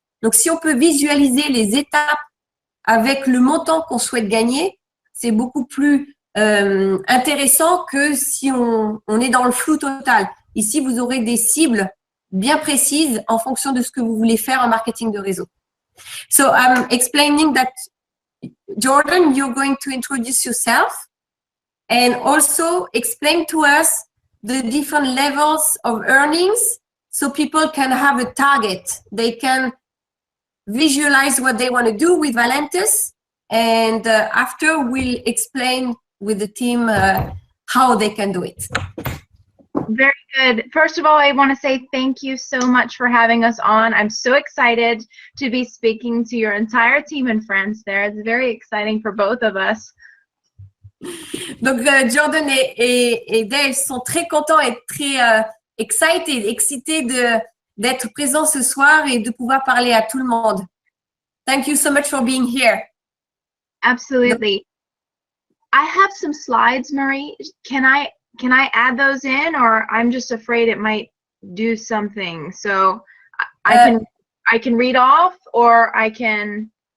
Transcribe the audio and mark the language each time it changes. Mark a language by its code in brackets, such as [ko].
[fr] Donc, si on peut visualiser les étapes avec le montant qu'on souhaite gagner, c'est beaucoup plus intéressant que si on est dans le flou total. Ici, vous aurez des cibles bien précises en fonction de ce que vous voulez faire en marketing de réseau. [en] So, I'm explaining that Jordan, you're going to introduce yourself and also explain to us the different levels of earnings so people can have a target. They can visualize what they want to do with Valentus, and after we'll explain with the team how they can do it. Very good. First of all, I want to say thank you so much for having us on. I'm so excited to be speaking to your entire team and friends there. It's very exciting for both of us. [fr] Donc, Jordan et Dave sont très contents et très excités d'être présents ce soir et de pouvoir parler à tout le monde. [en] Thank you so much for being here. Absolutely. I have some slides, Marie. Can I add those in, or I'm just afraid it might do something? So I can read off, or I can.